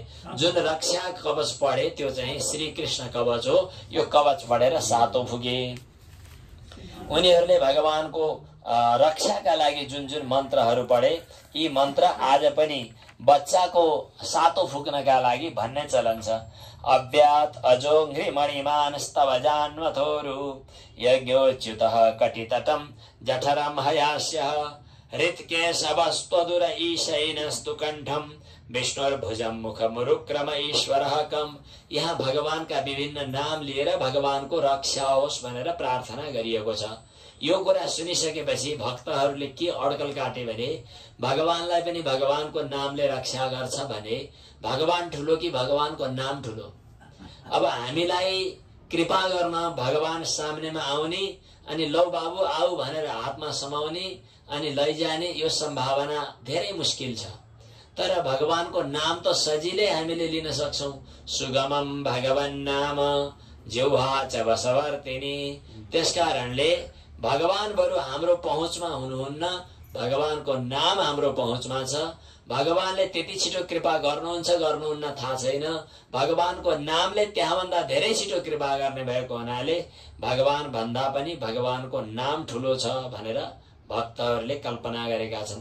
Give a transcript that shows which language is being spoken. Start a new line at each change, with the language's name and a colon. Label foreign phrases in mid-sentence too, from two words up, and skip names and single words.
Nepali: जुन रक्षा कवच पढे त्यो चाहिँ श्री कृष्ण कवच हो। यो कवच पढेर सातो पुगे। उनीहरूले भगवानको रक्षाका लागि जुन जुन मन्त्रहरू पढे यी मन्त्र आज पनि बच्चाको सातो फुक्नका लागि भन्ने चलन छ।
Sanskrit: अव्यात अजोघ्रि मणिमान स्तव जान्वथोरु यज्ञोच्युतः कटितटं जठरं हयास्यः हृत्केशवस्त्वदुर ईशैनस्तु कण्ठं विष्णुर्भुजं मुखमुरुक्रम ईश्वरः कम्।
Nepali: यहाँ भगवानका विभिन्न नाम लिएर भगवानको रक्षा होस् भनेर प्रार्थना गरिएको छ। यो कुरा सुनिसकेपछि भक्तहरूले के अड्कल काटे भने भगवानलाई पनि भगवानको नामले रक्षा गर्छ भने भगवान ठुलो कि भगवानको नाम ठुलो? अब हामीलाई कृपा गर्न भगवान सामनेमा आउने अनि लौ बाबु आऊ भनेर हातमा समाउने अनि लैजाने यो सम्भावना धेरै मुस्किल छ। तर भगवानको नाम त सजिलै हामीले लिन सक्छौं।
Sanskrit: सुगमम भगवान नाम जिह्वा च वशवर्तिनी।
Nepali: त्यसकारणले भगवान बरु हाम्रो पहुँचमा हुनुहुन्न, भगवानको नाम हाम्रो पहुँचमा छ। भगवानले त्यति छिटो कृपा गर्नुहुन्छ गर्नुहुन्न थाहा छैन। भगवानको नामले त्यहाँभन्दा धेरै छिटो कृपा गर्ने भएको हुनाले भगवान भन्दा पनि भगवानको नाम ठुलो छ भनेर भक्तहरूले कल्पना गरेका छन्।